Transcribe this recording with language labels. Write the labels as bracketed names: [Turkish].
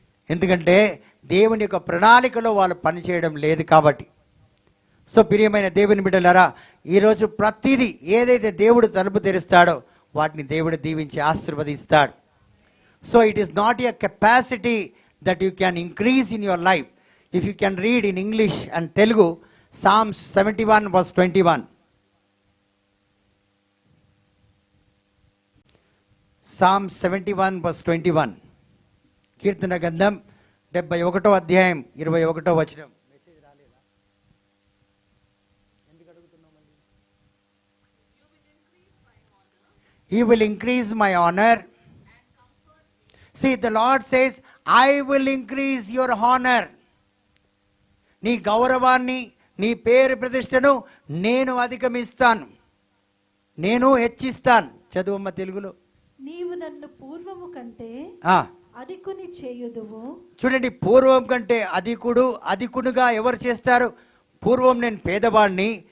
[Telugu] ఎందుకంటే దేవుని యొక్క ప్రణాళికలో వాళ్ళు పనిచేయడం లేదు కాబట్టి. సో ప్రియమైన దేవుని బిడ్డలారా, ఈరోజు ప్రతిదీ ఏదైతే దేవుడు తలుపు తెరుస్తాడో వాటిని దేవుడు దీవించి ఆశీర్వదిస్తాడు. [English] So it is not a capacity that you can increase in your life. If you can read in English and Telugu, Psalms 71 verse 21. Psalms 71 verse 21. [Telugu] కీర్తన గ్రంథం 71వ అధ్యాయం 21వ వచనం. మెసేజ్ రాలేదా? ఎందుకు అడుగుతున్నావు మళ్ళీ? [English] He will increase my honor. See, the Lord says, I will increase your honor. [Telugu] నీ గౌరవాన్ని, నీ పేరు ప్రతిష్టను నేను అధిగమిస్తాను, నేను హెచ్చిస్తాను. చదువమ్మ తెలుగులో. నీవు నన్ను పూర్వము కంటే అధికుని చేయుదువు. చూడండి, పూర్వం కంటే అధికుడుగా ఎవరు చేస్తారు? పూర్వం నేను పేదవాడిని,